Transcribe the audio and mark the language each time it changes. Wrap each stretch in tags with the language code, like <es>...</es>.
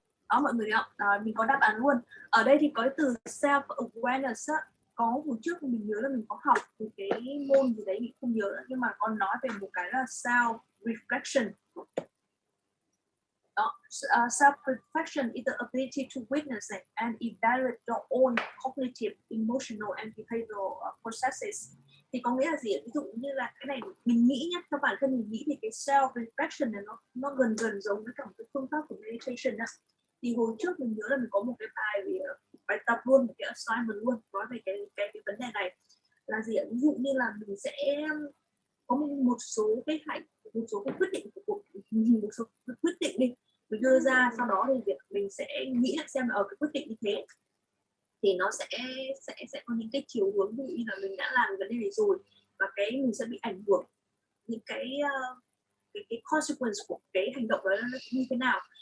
<vi>Đó mọi người thấy không? Mình có đáp án luôn. Ở đây thì có từ self awareness á. Có hồi trước mình nhớ là mình có học từ cái môn gì đấy mình không nhớ nữa, nhưng mà con nói về một cái là self reflection.</vi> <en>Self-reflection is the ability to witness and evaluate your own cognitive, emotional and behavioral processes.</en> <vi>Thì có nghĩa là gì? Ví dụ như là cái này mình nghĩ nhé, theo bản thân mình nghĩ thì cái self-reflection này nó gần giống với cả một cái phương pháp của meditation đó. Thì hồi trước mình nhớ là mình có một cái bài tập luôn, một cái assignment luôn nói về cái vấn đề này là gì ạ? Ví dụ như là mình sẽ có một số cái quyết định của cuộc, một số quyết định đi mình đưa ra, sau đó thì việc mình sẽ nghĩ lại xem là ở cái quyết định như thế thì nó sẽ có những cái chiều hướng, ví dụ như là mình đã làm vấn đề này rồi và cái mình sẽ bị ảnh hưởng những cái consequence của cái hành động đó nó như thế nào.</vi>